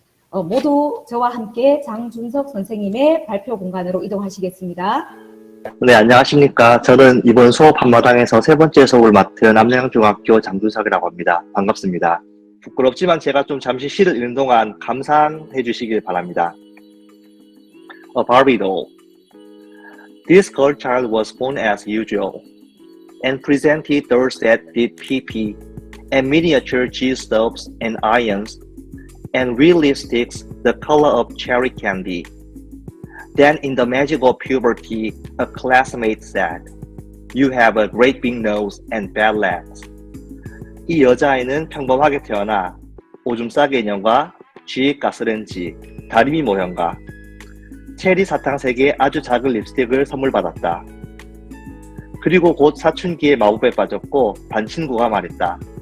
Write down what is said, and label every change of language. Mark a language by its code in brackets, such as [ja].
[ko] 모두 저와 함께 장준석 선생님의 발표 공간으로 이동하시겠습니다. 네, 안녕하십니까. 저는 이번 수업 한마당에서 3번째 수업을 맡은 남양중학교 장준석이라고 합니다. 반갑습니다. 부끄럽지만 제가 좀 잠시 시를 읽는 동안 감상해 주시길 바랍니다. [en] A Barbie doll. This girl child was born as usual and presented dolls that did pee-pee and miniature G-stoves and irons and real lipsticks the color of cherry candy. Then in the magic of puberty, a classmate said, "You have a great big nose and bad legs." [ko] 이 여자아이는 평범하게 태어나 오줌 싸개 인형과 쥐 가스렌지, 다리미 모형과 체리 사탕 3개의 아주 작은 립스틱을 선물 받았다. 그리고 곧 사춘기의 마법에 빠졌고 반 친구가 말했다.